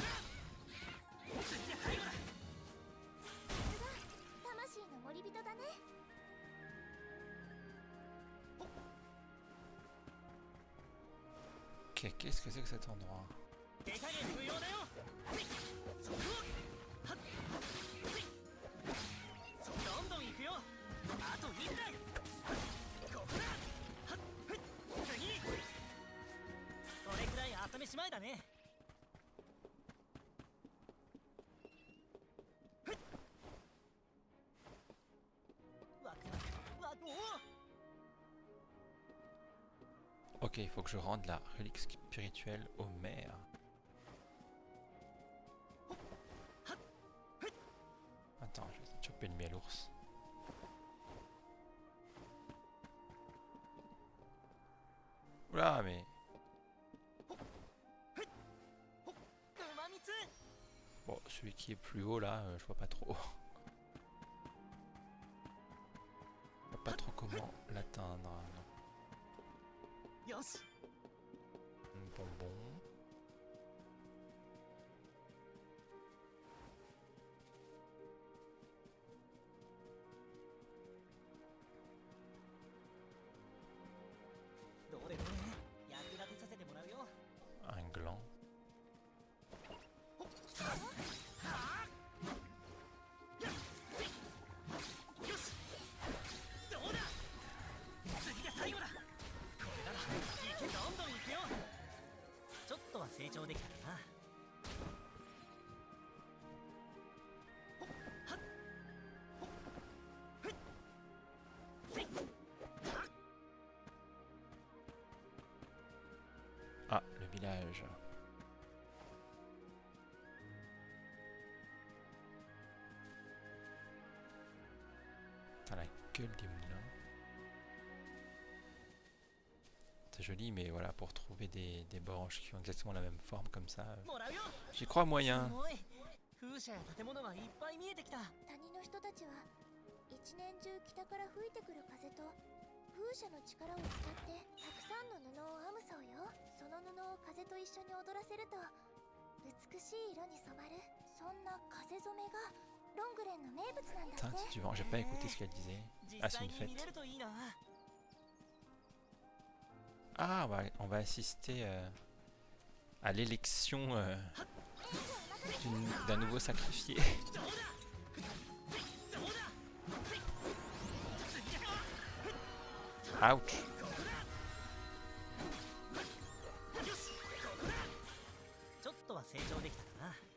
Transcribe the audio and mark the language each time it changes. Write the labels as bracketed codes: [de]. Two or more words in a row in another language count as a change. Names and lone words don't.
[ja] 次が最後だ。さすが魂の森人だね。 [fr] Ok, qu'est-ce que c'est que cet endroit? [ja] 手加減不要だよ。そこはっどんどん行くよ。あと1台。ここだ。はっ次。これくらい朝飯前だね。ワクワクワク。おお。 [fr] Ok, il faut que je rende la relique spirituelle au maire. Attends, je vais essayer de choper le miel ours. Oula, mais... [ja] 馬蜜。 [fr] Bon, celui qui est plus haut là, je vois pas trop. Je vois pas trop comment l'atteindre. Non. [ja] よし。 [fr] Un bonbon. [ja] どれどれ役立てさせてもらうよ。 [fr] Un gland. [ja] よし。どうだ。次が最後だ。これなら池どんどん行くよ。ちょっとは成長できたかな。 [fr] Ah, le village. T'as la gueule des moulins. C'est joli, mais voilà, pour trouver des branches qui ont exactement la même forme comme ça, [ja] もらうよ。 [fr] j'y crois [ja] す [fr] moyen. [ja] ごい。風車や建物がいっぱい見えてきた。谷の人たちは一年中北から吹いてくる風と風車の力を使ってたくさんの布を編むそうよ。その布を風と一緒に踊らせると美しい色に染まる。そんな風染めがロングレンの名物なんだっ [fr] Teinte [ja] て。 [fr] du vent, j'ai pas écouté ce qu'elle disait. [ja] 実 [fr] Ah, c'est [ja] 際 [fr] une [ja] に見れ [fr] fête. [ja] るといいな。 [fr] Ah, on va assister à l'élection d'un nouveau sacrifié. [ja] どうだ。どうだ。次が。 Ouch! よし。ここだ。ちょっとは成長できたかな。